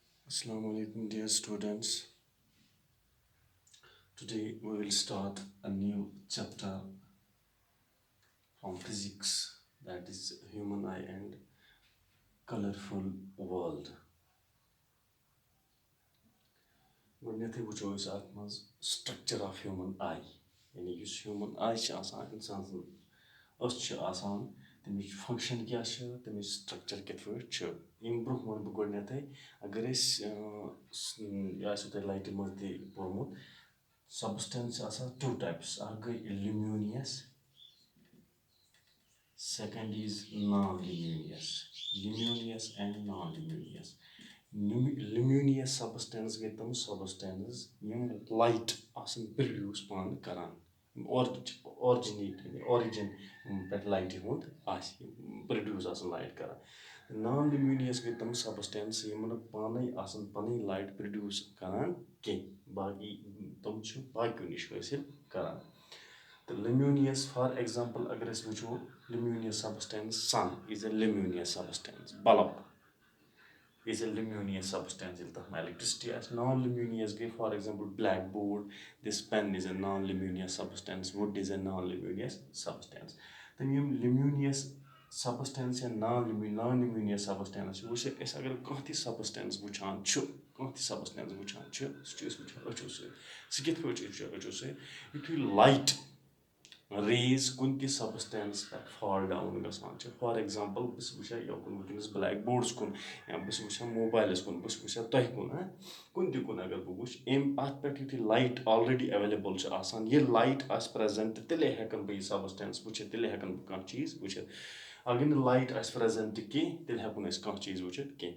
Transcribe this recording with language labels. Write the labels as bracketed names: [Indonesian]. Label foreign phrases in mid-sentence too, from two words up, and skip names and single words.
[Arabic] السلام عليكم, [English] dear students. Today we will start a new chapter from physics, that is human eye and colorful world. [Kashmiri] گۄڈنٮ۪تھٕے وٕچھو أسۍ اَتھ منٛز [English] structure of human eye. [Kashmiri] یعنی یُس [English] human eye [Kashmiri] چھِ آسان اِنسان سٕنٛز أچھ چھِ آسان تَمِچ فنٛکشن کیٛاہ چھِ تَمِچ structure کِتھ پٲٹھۍ چھِ ییٚمہِ برونٛہہ وَنہٕ بہٕ گۄڈنٮ۪تھٕے اگر أسۍ یہِ آسوٕ تۄہہِ لایٹہِ منٛز تہِ پوٚرمُت substance چھِ آسان [English] two types. [Kashmiri] اکھ گٔے luminous, [English] second is non-luminous. Luminous and non-luminous. [Kashmiri] Luminous substance گٔے تِم substance یِم light آسان produce پانہٕ کران origin پٮ۪ٹھ لایٹہِ ہُنٛد آسہِ produce آسان light کران. Non-luminous گٔے تِم substance یِم نہٕ پانے آسان پنٕنۍ [English] light produce [Kashmiri] کران کینٛہہ باقٕے تِم چھِ باقیو نِش حٲصِل کران. [English] تہٕ luminous for example [Kashmiri] اگر أسۍ وٕچھو [English] luminous substance sun is a luminous substance. Bulb is a luminous substance [Kashmiri] ییٚلہِ تَتھ منٛز [English] electricity آسہِ. Non-luminous گٔے for example blackboard, this pen is a non-luminous substance, wood is a non-luminous substance. [Kashmiri] تہٕ یِم [English] luminous substance [Kashmiri] یا [English] non-luminous substance [Kashmiri] چھِ وٕچھ أسۍ اگر کانٛہہ تہِ substance وٕچھان چھُ سُہ چھِ أسۍ وٕچھان أچھو سۭتۍ. سُہ کِتھ پٲٹھۍ چھِ أسۍ وٕچھان أچھو سۭتۍ یُتھُے [English] light rays [Kashmiri] کُنہِ تہِ substance پٮ۪ٹھ [English] fall down [Kashmiri] گژھان چھِ [English] for example [Kashmiri] بہٕ چھُس وٕچھان یوکُن وٕنکیٚنَس بلیک بوڈَس کُن یا بہٕ چھُس وٕچھان موبایلَس کُن بہٕ چھُس وٕچھان تۄہہِ کُن کُنہِ تہِ کُن اگر بہٕ وٕچھِ اَتھ پٮ۪ٹھ یُتھُے [English] light already available [Kashmiri] چھِ آسان ییٚلہِ لایٹ آسہِ پرٛزَنٛٹ تیٚلے ہٮ۪کَن بہٕ یہِ سبسٹینس وٕچھِتھ تیٚلے ہٮ۪کَن بہٕ کانٛہہ چیٖز وٕچھِتھ اگر نہٕ لایٹ آسہِ پرٛزَنٛٹ کینٛہہ تیٚلہِ ہٮ۪کو نہٕ أسۍ کانٛہہ چیٖز وٕچھِتھ کینٛہہ.